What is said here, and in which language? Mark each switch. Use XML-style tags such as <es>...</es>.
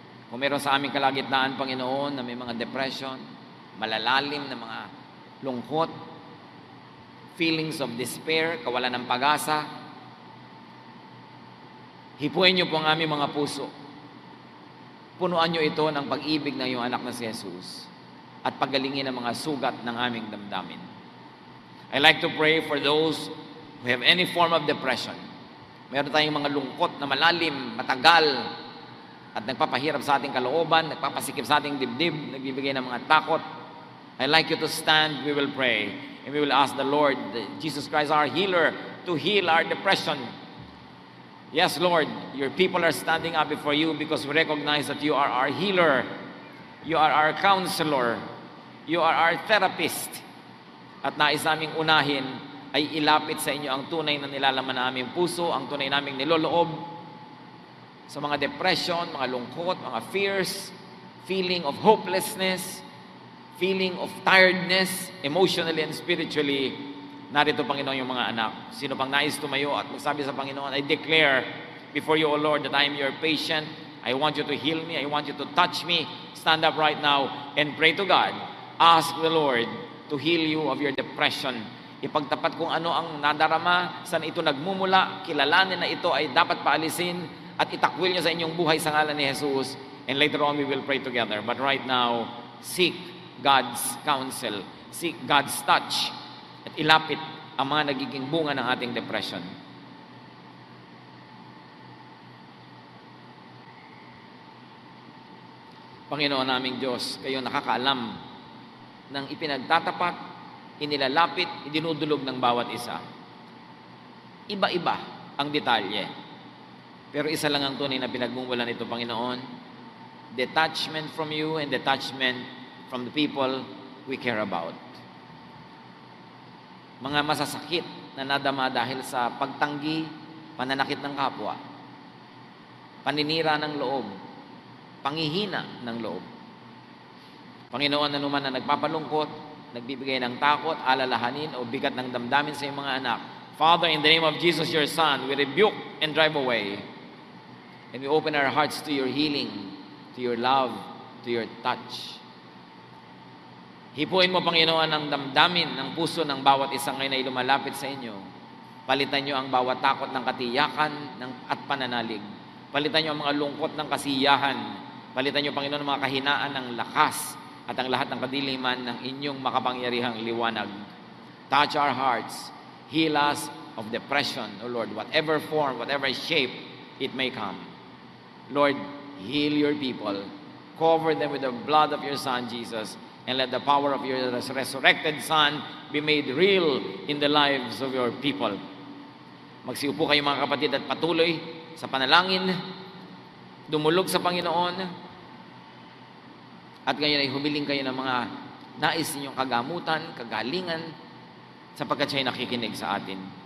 <tl>Kung meron sa aming kalagitnaan, Panginoon, na may mga depression, malalalim na mga lungkot,</tl> <en>feelings of despair,</en> <tl>kawalan ng pag-asa, hipuin niyo po ang aming mga puso. Punuan niyo ito ng pag-ibig ng iyong anak na si Jesus at pagalingin ang mga sugat ng aming damdamin.</tl> <en>I like to pray for those who have any form of depression.</en> <tl>Meron tayong mga lungkot na malalim, matagal, at nagpapahirap sa ating kalooban, nagpapasikip sa ating dibdib, nagbibigay ng mga takot.</tl> <en>I like you to stand, we will pray, and we will ask the Lord, Jesus Christ, our healer, to heal our depression. Yes, Lord, your people are standing up before you because we recognize that you are our healer, you are our counselor, you are our therapist.</en> <tl>At nais naming unahin ay ilapit sa inyo ang tunay na nilalaman na aming puso, ang tunay naming niloloob sa mga depression, mga lungkot, mga fears,</tl> <en>feeling of hopelessness, feeling of tiredness, emotionally and spiritually.</en> <tl>Narito, Panginoon, yung mga anak. Sino pang nais tumayo at magsabi sa Panginoon,</tl> <en>I declare before you, O Lord, that I am your patient. I want you to heal me. I want you to touch me. Stand up right now and pray to God. Ask the Lord to heal you of your depression.</en> <tl>Ipagtapat kung ano ang nadarama, saan ito nagmumula, kilalanin na ito ay dapat paalisin at itakwil niyo sa inyong buhay sa ngalan ni Jesus.</tl> <en>And later on, we will pray together. But right now, seek God's counsel. Seek God's touch.</en> <tl>At ilapit ang mga nagiging bunga ng ating depression. Panginoon naming Diyos, kayo nakakaalam ng ipinagtatapat, inilalapit, idinudulog ng bawat isa. Iba-iba ang detalye. Pero isa lang ang tunay na pinagmumulan nito, Panginoon.</tl> <en>Detachment from you and detachment from the people we care about.</en> <tl>Mga masasakit na nadama dahil sa pagtanggi, pananakit ng kapwa, paninira ng loob, panghihina ng loob. Panginoon, anuman na nagpapalungkot, nagbibigay ng takot, alalahanin o bigat ng damdamin sa iyong mga anak,</tl> <en>Father, in the name of Jesus, your Son, we rebuke and drive away. And we open our hearts to your healing, to your love, to your touch.</en> <tl>Hipuin mo, Panginoon, ang damdamin ng puso ng bawat isang ngayon ay lumalapit sa inyo. Palitan niyo ang bawat takot ng katiyakan at pananalig. Palitan niyo ang mga lungkot ng kasiyahan. Palitan niyo, Panginoon, ang mga kahinaan ng lakas at ang lahat ng kadiliman ng inyong makapangyarihang liwanag.</tl> <en>Touch our hearts. Heal us of depression, O Lord, whatever form, whatever shape it may come. Lord, heal your people. Cover them with the blood of your Son, Jesus, and let the power of your resurrected Son be made real in the lives of your people.</en> <tl>Magsiupo kayo, mga kapatid, at patuloy sa panalangin, dumulog sa Panginoon, at ngayon ay humiling kayo ng mga nais ninyong kagamutan, kagalingan, sapagkat siya'y nakikinig sa atin.</tl>